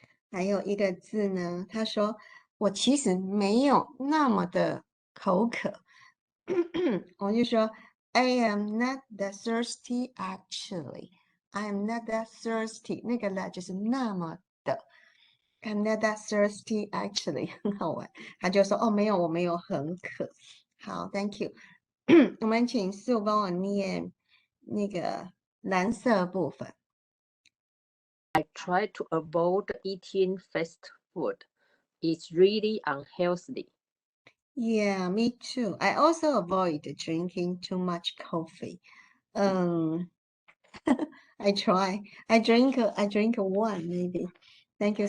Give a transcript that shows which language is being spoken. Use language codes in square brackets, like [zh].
[zh] 还有一个字呢，他说我其实没有那么的口渴，我就说 [en] I am not that thirsty actually. I am not that thirsty. [zh] 那个呢就是那么的。 [en] I'm not that thirsty actually. [zh] 很好玩。他就说哦，没有，我没有很渴。 [en] 好 ，Thank you. [zh] 我们请Sue帮我念那个蓝色部分。 [en] I try to avoid eating fast food. It's really unhealthy. Yeah, me too. I also avoid drinking too much coffee. I try. I drink one maybe. Thank you.